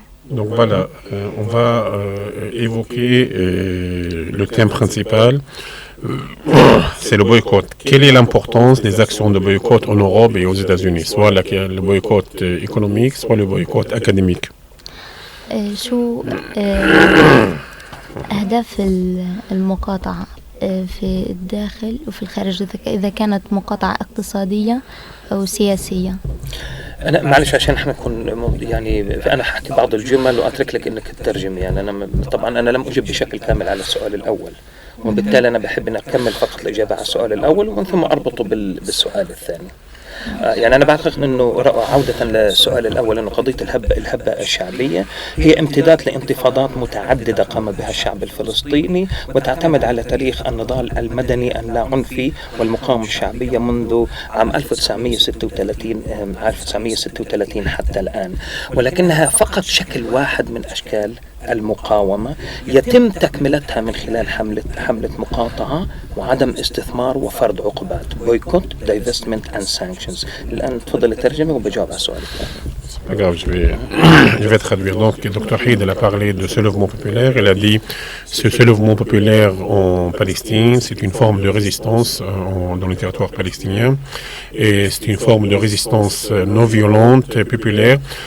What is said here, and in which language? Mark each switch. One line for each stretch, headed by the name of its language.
French: Donc voilà, on va évoquer le thème principal. C'est le boycott. Quelle est l'importance des actions de boycott en Europe et aux États-Unis, soit le boycott économique, soit le boycott académique?
Arabic: شو أهداف المقاطعة في الداخل وفي الخارج، إذا كانت مقاطعة اقتصادية أو سياسية؟ أنا معلش عشان احنا نكون يعني أنا حكي بعض الجمل وأترك لك إنك تترجم. يعني أنا طبعا أنا لم أجب بشكل كامل على السؤال الأول، وبالتالي أنا بحب أن أكمل فقط الإجابة على السؤال الأول ومن ثم أربطه بالسؤال الثاني. يعني أنا بعتقد أنه عودة للسؤال الأول أنه قضية الهبة الشعبية هي امتداد لانتفاضات متعددة قام بها الشعب الفلسطيني، وتعتمد على تاريخ النضال المدني اللاعنفي والمقاومة الشعبية منذ عام 1936 حتى الآن، ولكنها فقط شكل واحد من أشكال المقاومة يتم تكملتها من خلال حملة مقاطعة وعدم استثمار وفرض عقوبات boycott, divestment and sanctions. الآن تفضل الترجمة وبجاوب على السؤال الثاني.
French: Pas grave, je vais traduire. Donc, le Dr Haïd a parlé de ce mouvement populaire. Il a dit ce mouvement populaire en Palestine, c'est une forme de résistance dans les territoires palestiniens. Et c'est une forme de résistance non violente et populaire.